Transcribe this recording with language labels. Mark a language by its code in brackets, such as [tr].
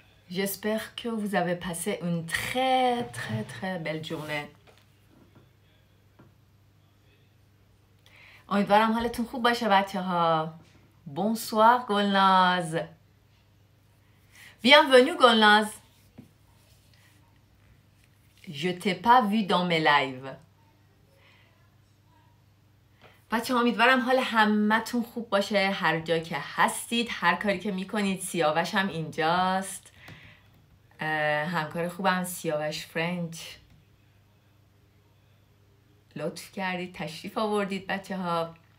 [fr] J'espère que vous avez passé une très belle journée. [fa] امیدوارم حالتون خوب باشه بچه ها. [fr] Bonsoir Golnaz. Bienvenue Golnaz. Je t'ai pas vu dans mes lives. [fa] بچه ها امیدوارم حال همتون خوب باشه هر جا که هستید، هر کاری که میکنید. سیاوش هم اینجاست، همکار خوبم سیاوش فرنچ. لطف کردید تشریف آوردید بچه ها.